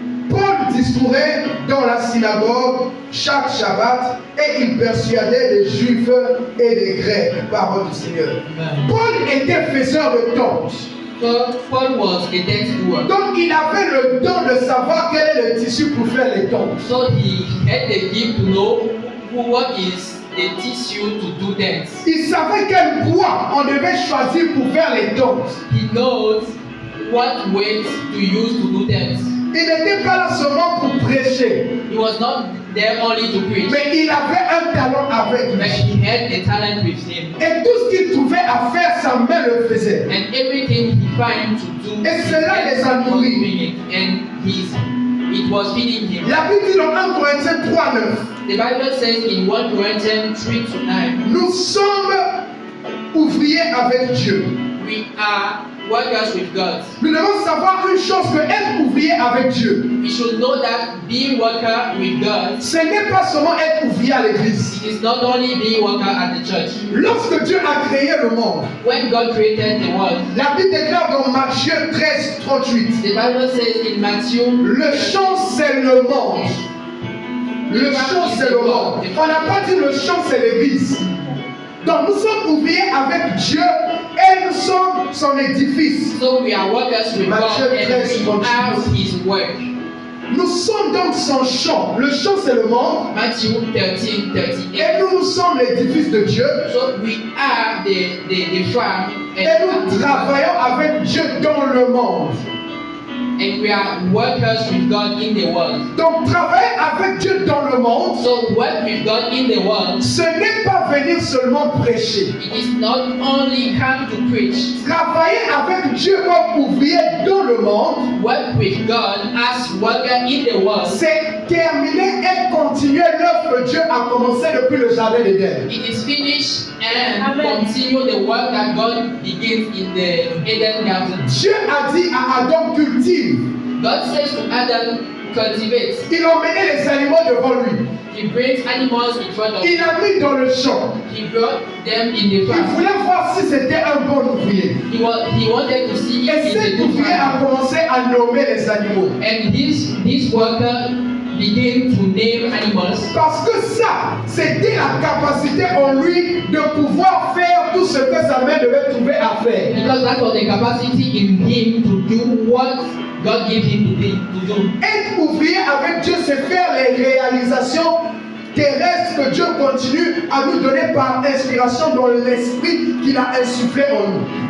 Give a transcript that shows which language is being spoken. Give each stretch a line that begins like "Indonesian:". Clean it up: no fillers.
French: Paul discourait dans la synagogue chaque Shabbat et il persuadait les Juifs et les Grecs. Parole du Seigneur. Paul était faiseur de tentes.
English: so Paul was a tent doer.
French: Donc il avait le don de savoir quel est le tissu pour faire les tentes.
English: So he had the gift to know what is the tissue to do tents.
French: Il savait quel bois on devait choisir pour faire les tentes.
English: He knows what weight to use to do tents.
French: Il n'était pas là seulement pour prêcher.
English: He He was not there only to preach,
French: mais il avait un talent avec
English: but
French: lui.
English: he had a talent with him.
French: Et tout ce qu'il trouvait à faire, sa main le faisait.
English: And everything he found to do,
French: Et cela les a
English: was
French: nourris.
English: doing it, and it was feeding him.
French: La Bible dit dans 1 Corinthiens 3:9,
English: The Bible says in 1 Corinthians 3-9,
French: nous sommes ouvriers avec Dieu.
English: we are workers with God.
French: Nous devons savoir une chose, que être ouvrier avec Dieu,
English: We should know that being worker with God,
French: ce n'est pas seulement être ouvrier à l'église.
English: it is not only being worker at the church.
French: Lorsque Dieu a créé le monde,
English: When God created the world,
French: la Bible déclare dans Matthieu 13:38,
English: the Bible says in Matthew,
French: le champ c'est le monde. Le champ c'est le monde. On n'a pas dit le champ c'est l'église. Donc nous sommes ouvriers avec Dieu et nous sommes son édifice.
English: so we are workers with
French: Matthieu
English: God and
French: 13,
English: we are His work.
French: Nous sommes donc son champ. Le champ c'est le monde
English: Matthew 13:38.
French: et nous sommes l'édifice de Dieu
English: So we are the farm
French: et nous travaillons avec Dieu dans le monde.
English: and we are workers with God in the world.
French: Donc travailler avec Dieu dans le monde,
English: So work with God in the world,
French: ce n'est pas venir seulement prêcher.
English: it is not only come to preach.
French: Travailler avec Dieu comme ouvrier dans le monde,
English: Work with God as worker in the world.
French: c'est terminer et continuer l'œuvre que Dieu a commencé depuis le jardin d'Éden.
English: It is finished and Amen. continue the work that God begins in the Eden garden.
French: Dieu a dit à Adam cultive.
English: God says to Adam, cultivate.
French: Il a emmené les animaux devant lui.
English: He brings animals in front of
French: Il
English: him.
French: a mis dans le champ.
English: He brought them in the
French: Il
English: farm.
French: voulait voir si c'était un bon ouvrier.
English: He wanted to see
French: Et
English: if he's a
French: cet
English: good
French: ouvrier a
English: farmer.
French: commencé à nommer les animaux.
English: And this worker began to name animals
French: Parce que ça, c'était la capacité en lui de pouvoir faire tout ce que sa main devait trouver à faire.
English: because that was the capacity in him to do what God gave him to do.
French: Être ouvrier avec Dieu, c'est faire les réalisations terrestres que Dieu continue à nous donner par inspiration dans l'esprit qu'il a insufflé en nous.